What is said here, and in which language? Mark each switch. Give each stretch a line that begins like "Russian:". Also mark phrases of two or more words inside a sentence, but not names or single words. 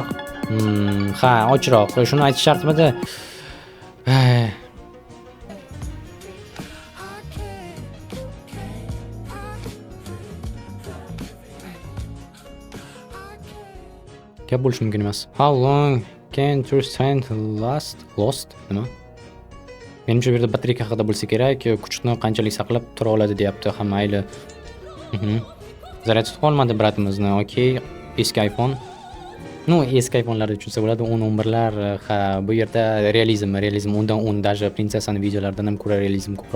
Uzbek: Ochroq. Shuni aytish shartmidi? Gap bo'lishi mumkin emas.
English: How long can to stand lost?
Uzbek: Nima? Menimcha bu yerda batareyka haqida bo'lsa kerak, kuchni qanchalik saqlab tura oladi deyapti, hamma mayli. Zaryad tutib qolmadi bratimizni. Okey, eski iPhone. Eski iPhone'larni tushunsa bo'ladi, 10-11lar. Bu yerda realizm 10 dan 10, даже prinsessani videolaridan ham ko'ra realizm ko'proq.